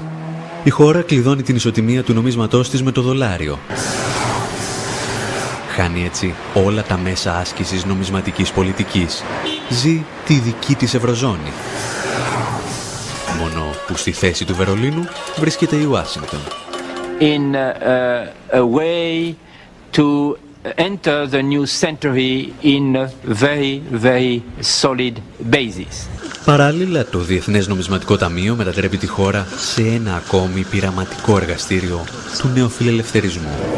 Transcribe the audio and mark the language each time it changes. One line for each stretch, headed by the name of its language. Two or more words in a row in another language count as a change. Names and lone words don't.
Greek: Η χώρα κλειδώνει την ισοτιμία του νομίσματός της με το δολάριο. Χάνει έτσι όλα τα μέσα άσκησης νομισματικής πολιτικής. Ζει τη δική της Ευρωζώνη. Μόνο που στη θέση του Βερολίνου βρίσκεται η Ουάσιγκτον.
English: in a way to enter the new century in a very, very solid basis.
Greek: Παράλληλα, το Διεθνές Νομισματικό Ταμείο μετατρέπει τη χώρα σε ένα ακόμη πειραματικό εργαστήριο του νεοφιλελευθερισμού.